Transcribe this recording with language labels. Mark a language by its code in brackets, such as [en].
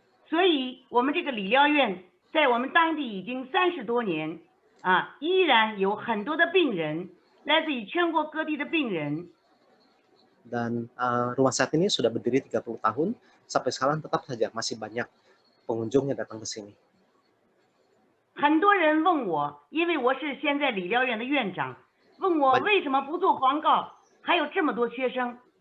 [zh] 所以，我们这个理疗院在我们当地已经30多年，依然有很多的病人，来自于全国各地的病人。 [id] Dan rumah sehat ini sudah berdiri 30 tahun, sampai sekarang tetap saja masih banyak pengunjung yang datang ke sini. [zh] 很多人问我，因为我是现在理疗院的院长，问我为什么不做广告，还有这么多学生。